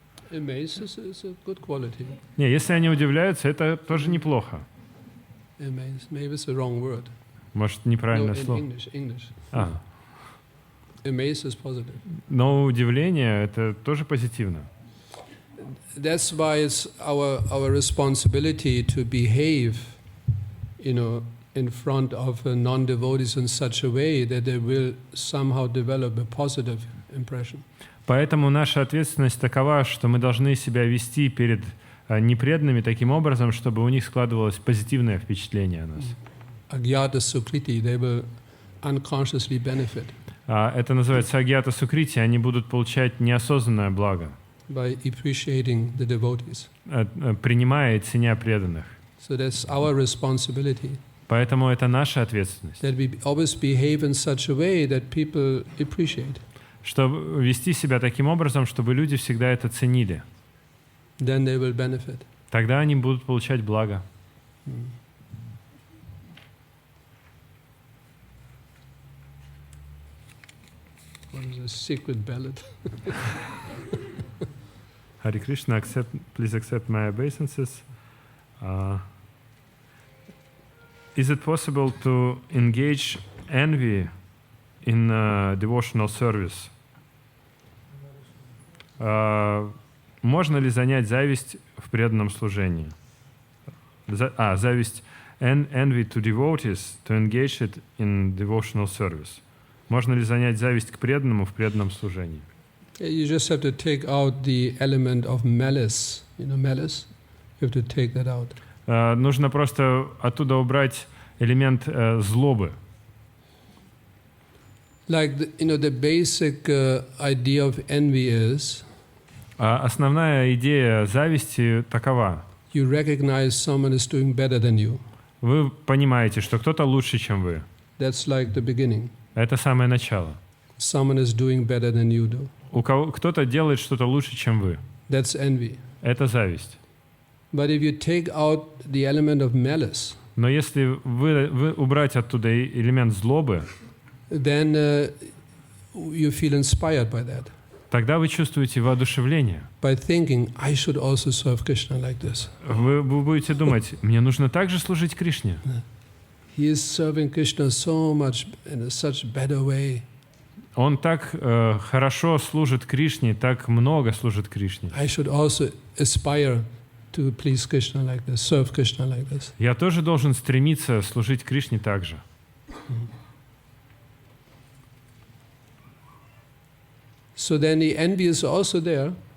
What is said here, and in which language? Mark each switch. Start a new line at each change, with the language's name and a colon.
English: Amazed is a good quality.
Russian: Не, если они удивляются, это тоже неплохо.
English: Amazed, maybe it's the wrong word.
Russian: Может, неправильное
English: No, in
Russian: слово.
English: English.
Russian: А.
English: Amazed is positive.
Russian: Но удивление — это тоже позитивно.
English: That's why it's our responsibility to behave, in front of non-devotees in such a way that they will somehow develop a positive impression.
Russian: Поэтому наша ответственность такова, что мы должны себя вести перед непреданными таким образом, чтобы у них складывалось позитивное впечатление о нас.
English: Agyata sukriti, they will unconsciously benefit.
Russian: Это называется агьята сукрити, они будут получать неосознанное благо,
English: by appreciating the devotees.
Russian: Принимая и ценя преданных.
English: So that's our responsibility.
Russian: Поэтому это наша ответственность.
English: That we always behave in such a way that people appreciate.
Russian: Чтобы вести себя таким образом, чтобы люди всегда это ценили.
English: Then they will benefit.
Russian: Тогда они будут получать благо.
English: What is a secret ballad? Hare Krishna, please accept my obeisances. Is it possible to engage envy in devotional service?
Russian: Можно ли занять зависть в преданном служении? Зависть,
English: envy to devotees, to engage it in devotional service.
Russian: Можно ли занять зависть к преданному в преданном служении?
English: You just have to take out the element of malice. Malice? You have to take that out.
Russian: Нужно просто оттуда убрать элемент злобы.
English: Like the basic idea of envy is.
Russian: Основная идея зависти такова.
English: You recognize someone is doing better than you.
Russian: Вы понимаете, что кто-то лучше, чем вы.
English: That's like the beginning.
Russian: Это самое начало.
English: Someone is doing better than you do.
Russian: Кто-то делает что-то лучше, чем вы.
English: That's envy.
Russian: Это зависть.
English: But if you take out the element of malice,
Russian: но если вы убрать оттуда элемент злобы,
English: then you feel inspired by that.
Russian: Тогда вы чувствуете воодушевление.
English: By thinking, I should also serve Krishna like this.
Russian: Вы будете думать, мне нужно также служить Кришне.
English: He is serving Krishna so much in such better way.
Russian: Он так хорошо служит Кришне, так много служит Кришне.
English: I should also aspire to please Krishna like this, serve Krishna like this.
Russian: Я тоже должен стремиться служить Кришне так же.
English: So then the envy is also there.